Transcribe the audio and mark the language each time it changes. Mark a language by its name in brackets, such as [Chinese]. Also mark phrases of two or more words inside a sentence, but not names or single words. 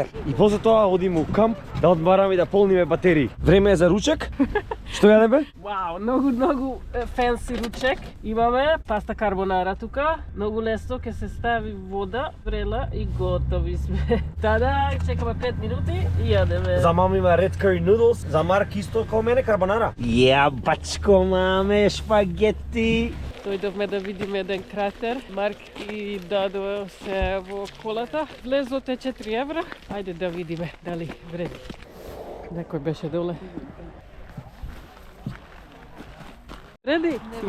[Macedonian] И после тоа одиме у камп да одмараме и да полниме батерии. Време е за ручек. Што јадеме? Вау, многу фенси ручек. Имаме паста карбонара тука. Многу лесно, ќе се стави вода, врела и готови сме. Тада чекаме 5 минути и јадеме. За мама има [English] red curry noodles, [Macedonian] за Марк исто како мене карбонара. Јабачко, маме, шпагети. Дојдовме да видиме еден кратер. Марк и Дадо се во колата. Влезот е 4 евра. Ајде да видиме дали вреди. Некој беше доле. Вреди?